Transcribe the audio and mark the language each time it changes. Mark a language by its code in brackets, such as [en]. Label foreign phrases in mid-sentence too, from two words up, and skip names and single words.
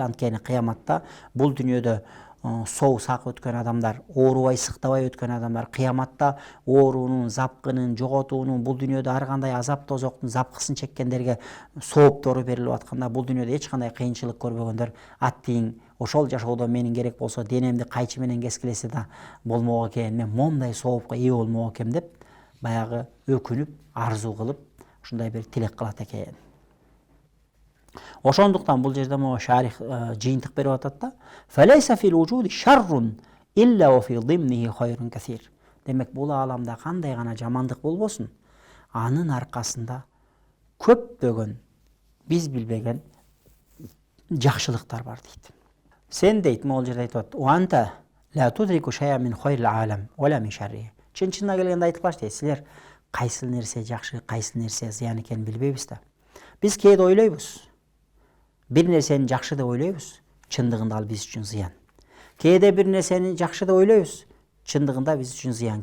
[ky] Анткени кыяматта бул дүйнөдө соо сак өткөн адамдар, оорубай сыктабай өткөн адамдар кыяматта оорунун, запкынын, жоготуунун, бул дүйнөдө ар кандай азап тозоктун запкысын чеккендерге сооптору берилип атканда, бул дүйнөдө эч кандай кыйынчылык көрбөгөндөр аттиң ошол жашоодо менин керек болсо денемди кайчы менен кескилесе да болмок экен, мен моундай соопко ээ болмок экем деп баягы өкүнүп, арзуу кылып ушундай бир тилек кылат экен. Ошондуктан бул жерде могу шарих жыйынтык берип атат да: [ar] "فليس في الوجود شر إلا وفي ضمنه خير كثير." [ky] Демек, бул ааламда кандай гана жамандык болбосун, анын аркасында көптөгөн биз билбеген жакшылыктар бар дейт. Сен дейт, могул жерде айтып атат: [ar] "وأنت لا تدرك شيئا من خير العالم ولا من شره." [ky] Чын-чынына келгенде айтып калыш дейт, силер кайсы нерсе жакшы, кайсы нерсе зыян экенин билбейбиз да. Биз кээде ойлойбуз, бир нерсени жакшы деп ойлойбуз, чындыгында ал биз үчүн зыян. Кээде бир нерсени жакшы деп ойлойбуз, чындыгында биз үчүн зыян.